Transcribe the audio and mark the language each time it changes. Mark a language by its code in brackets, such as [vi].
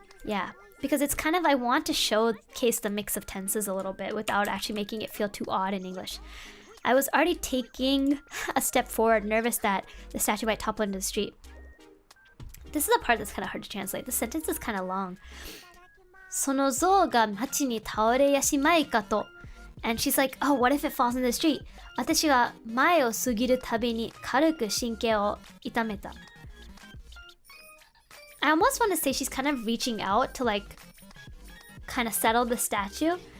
[en] Yeah, because it's kind of, I want to showcase the mix of tenses a little bit without actually making it feel too odd in English. I was already taking a step forward, nervous that the statue might topple into the street. This is the part that's kind of hard to translate. The sentence is kind of long. [ja] その像が街に倒れやしまいかと. [en] And she's like, oh, what if it falls in the street? [ja] 私が前を過ぎるたびに軽く神経を痛めた. [en] I almost want to say she's kind of reaching out to like kind of settle the statue.